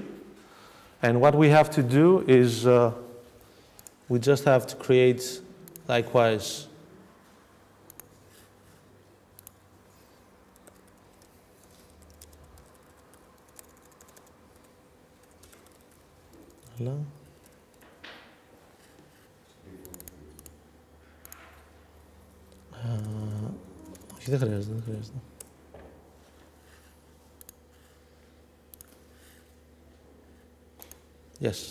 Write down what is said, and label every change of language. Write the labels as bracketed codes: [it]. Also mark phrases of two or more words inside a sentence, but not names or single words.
[en] And what we have to do is we just have to create, likewise, hello? [el] Όχι, δεν χρειάζεται. [en] Yes.